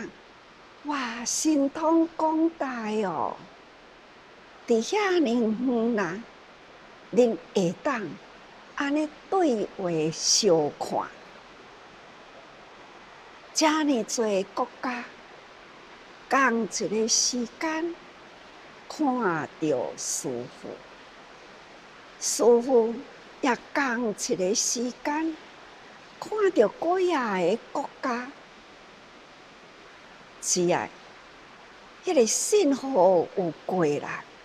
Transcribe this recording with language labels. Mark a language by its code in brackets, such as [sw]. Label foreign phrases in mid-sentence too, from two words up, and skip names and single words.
[nan] 哇，神通广大哦！伫遐尼远啦，恁会当安尼对话相看，遮尼侪国家，同一个时间看到师父，师父也同一个时间。看到各样的国家，只要迄个信号有过来，